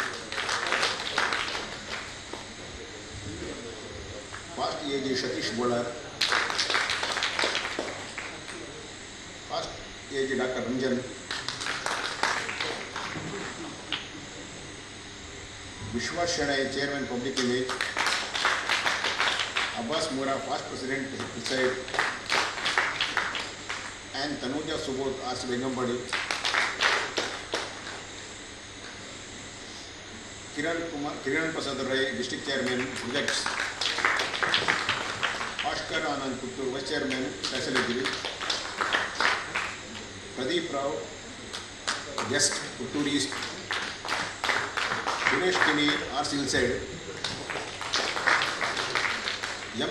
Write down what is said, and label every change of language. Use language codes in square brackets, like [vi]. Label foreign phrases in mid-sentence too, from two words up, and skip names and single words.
[en] Fast AG Satish Bolar, Fast AG Doctor Ranjan, Vishwas Shenoy Chairman Public Image, Abbas Moora Fast President Side, and Tanuja Subodh RC Bengambadi, Kiran Prasad Ray District Chairman Projects, Ashkar Anand Puttur Vice Chairman Facility, Pradeep Rao Guest Puttur East, Dinesh Kini RC Hillside, M.